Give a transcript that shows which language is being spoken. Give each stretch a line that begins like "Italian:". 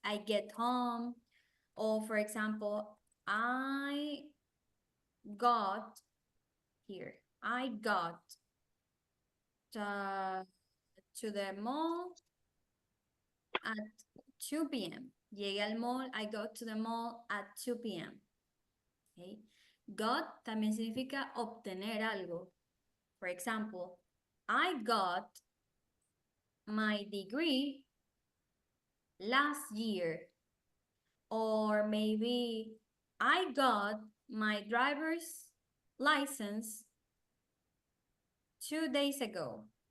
English: I get home. Or for example, I got to the mall at 2 p.m.
Spanish: Llegué al mall,
English: I got to the mall at 2 p.m. Okay.
Spanish: Got también significa obtener algo.
English: For example, I got my degree last year. Or maybe I got my driver's license 2 days ago.